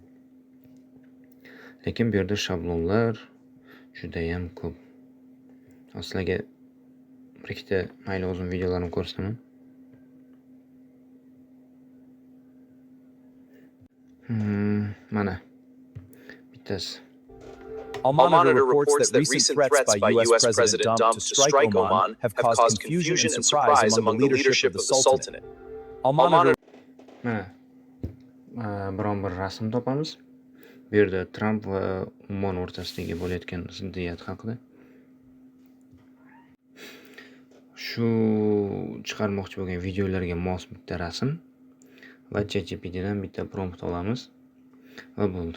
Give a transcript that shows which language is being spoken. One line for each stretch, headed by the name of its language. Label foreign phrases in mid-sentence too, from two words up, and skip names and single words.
Uzbek: Lekin bu yerda shablonlar juda ham ko'p. Sizlarga bir ikkita mayli uzun videolarimni ko'rsataman. Mana bittasi.
English: Al-Monitor reports that recent threats by U.S. President Trump to strike Oman have caused confusion and surprise among the leadership of the Sultanate. Al-Monitor
Uzbek: Mana biron bir rasm topamiz. Bu yerda Trump va Umon o'rtasidagi bo'layotgan ziddiyat haqida. Shu chiqarmoqchi bo'lgan videolarga mos bitta rasm va ChatGPT dan bitta prompt olamiz va bo'ldi.